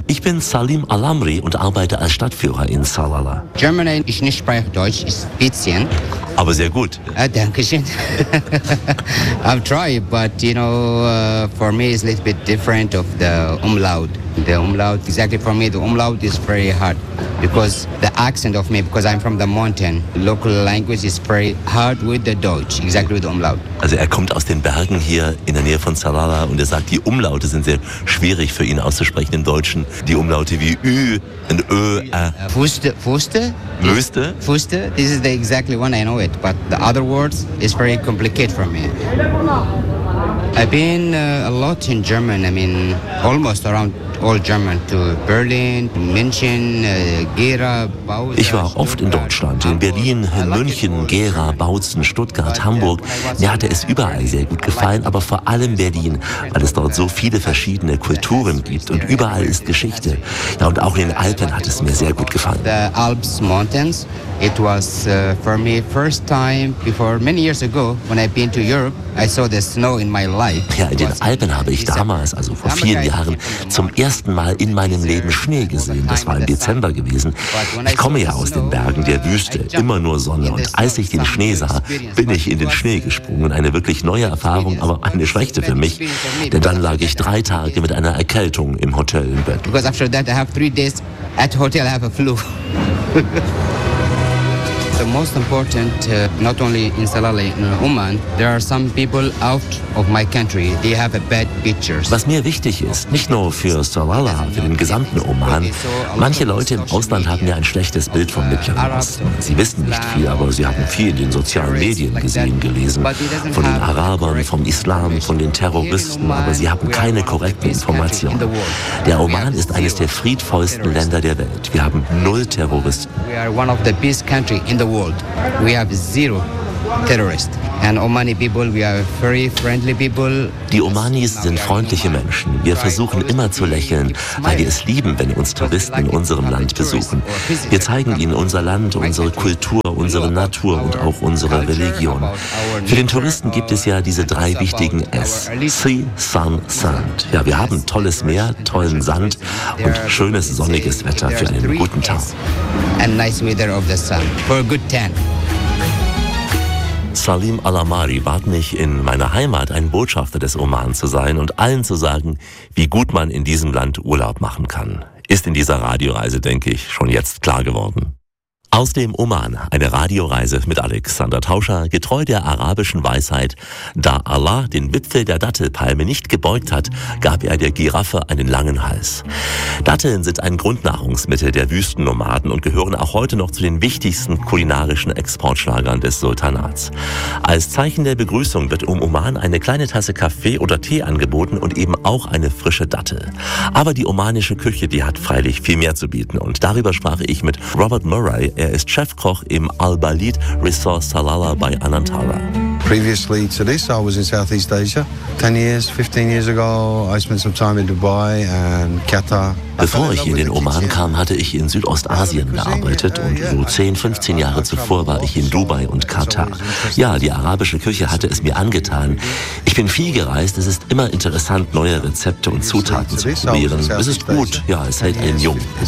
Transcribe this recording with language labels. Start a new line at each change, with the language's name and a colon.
German: Ich bin Salim Al-Amri und arbeite als Stadtführer in Salala. Germany, ich nicht spreche Deutsch, ist ein bisschen. Aber sehr gut. Danke schön.
English: I've tried, but you know, for me it's a little bit different of the umlaut. The umlaut, exactly for me, the umlaut is very hard because the accent of me, because I'm from the mountain, local language is very hard with the Deutsch, exactly with the umlaut.
German: Also er kommt aus den Bergen hier in der Nähe von Salala und er sagt, die Umlaute sind sehr schwierig für ihn auszusprechen im Deutschen. Die Umlaute wie Ü und Ö, Ä. Fuste? Möste?
English: Fuste, this is the exactly one, I know it, but the other words is very complicated for me. I've been a lot in German, I mean, almost around all German, to Berlin, München, Gera, Bautzen.
German: Ich war oft in Deutschland, in Berlin, in München, Gera, Bautzen, Stuttgart, Hamburg. Mir hatte es überall sehr gut gefallen, aber vor allem Berlin, weil es dort so viele verschiedene Kulturen gibt und überall ist Geschichte. Ja, und auch in den Alpen hat es mir sehr gut gefallen. The Alps Mountains, it was for me first time before many years ago, when I've been to Europe, I saw the snow in my life. Ja, in den Alpen habe ich damals, also vor vielen Jahren, zum ersten Mal in meinem Leben Schnee gesehen. Das war im Dezember gewesen. Ich komme ja aus den Bergen der Wüste, immer nur Sonne. Und als ich den Schnee sah, bin ich in den Schnee gesprungen. Eine wirklich neue Erfahrung, aber eine schlechte für mich. Denn dann lag ich 3 Tage mit einer Erkältung im Hotel im Bett.
English: Because after that I have 3 days at hotel, I have a flu. The most important, not only in Salalah, in Oman, there are some people out of my country. They have a bad pictures.
German: Was mir wichtig ist, nicht nur für Salalah, für den gesamten Oman, manche Leute im Ausland haben ja ein schlechtes Bild vom Mittleren Osten. Sie wissen nicht viel, aber sie haben viel in den sozialen Medien gesehen, gelesen. Von den Arabern, vom Islam, von den Terroristen, aber sie haben keine korrekten Informationen. Der Oman ist eines der friedvollsten Länder der Welt. Wir haben 0 Terroristen.
English: We are one of the best countries in the world. We have 0 terrorists. And Omani people, we are very friendly people.
German: Die Omanis sind freundliche Menschen. Wir versuchen immer zu lächeln, weil wir es lieben, wenn uns Touristen in unserem Land besuchen. Wir zeigen ihnen unser Land, unsere Kultur, unsere Natur und auch unsere Religion. Für den Touristen gibt es ja diese 3 wichtigen S.
English: Sea, Sun, Sand.
German: Ja, wir haben tolles Meer, tollen Sand und schönes sonniges Wetter für einen guten Tag.
English: And nice weather of the sun for a good tan.
German: Salim Al-Amri bat mich, in meiner Heimat ein Botschafter des Oman zu sein und allen zu sagen, wie gut man in diesem Land Urlaub machen kann. ist in dieser Radioreise, denke ich, schon jetzt klar geworden. Aus dem Oman, eine Radioreise mit Alexander Tauscher, getreu der arabischen Weisheit: Da Allah den Wipfel der Dattelpalme nicht gebeugt hat, gab er der Giraffe einen langen Hals. Datteln sind ein Grundnahrungsmittel der Wüstennomaden und gehören auch heute noch zu den wichtigsten kulinarischen Exportschlagern des Sultanats. Als Zeichen der Begrüßung wird im Oman eine kleine Tasse Kaffee oder Tee angeboten und eben auch eine frische Dattel. Aber die omanische Küche, die hat freilich viel mehr zu bieten. Und darüber sprach ich mit Robert Murray. Er ist Chefkoch im Al Balid Resort Salalah bei Anantara.
English: Previously to this, I was in Southeast Asia. 10 years, 15 years ago, I spent some time in Dubai and Qatar.
German: Bevor ich in den Oman kam, hatte ich in Südostasien gearbeitet und so 10, 15 Jahre zuvor war ich in Dubai und Katar. Ja, die arabische Küche hatte es mir angetan. Ich bin viel gereist, es ist immer interessant, neue Rezepte und Zutaten zu probieren. Es ist gut, ja, es hält einen jung.